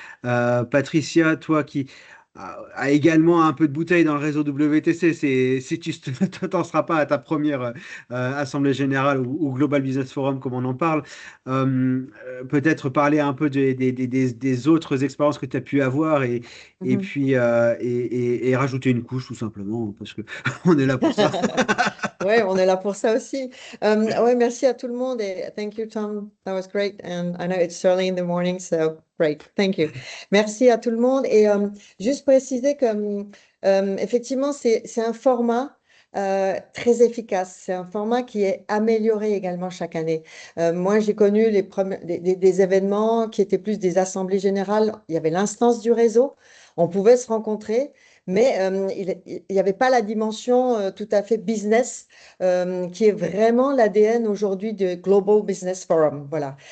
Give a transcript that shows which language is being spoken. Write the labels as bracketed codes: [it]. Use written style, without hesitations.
[fr] Patricia, toi qui a également un peu de bouteille dans le réseau WTC, si tu ne t'en seras pas à ta première Assemblée Générale ou Global Business Forum, comme on en parle, peut-être parler un peu des autres expériences que tu as pu avoir et Mhm. puis et rajouter une couche tout simplement parce que on est là pour ça. Ouais, on est là pour ça aussi. Ouais, merci à tout le monde et [en] thank you, [fr] Tom. [en] That was great. And I know it's early in the morning, so great. Thank you. [fr] Merci à tout le monde. Et juste préciser que, effectivement, c'est un format très efficace. C'est un format qui est amélioré également chaque année. Moi, j'ai connu des événements qui étaient plus des assemblées générales. Il y avait l'instance du réseau. On pouvait se rencontrer, mais il n'y avait pas la dimension tout à fait business qui est vraiment l'ADN aujourd'hui du Global Business Forum. Voilà.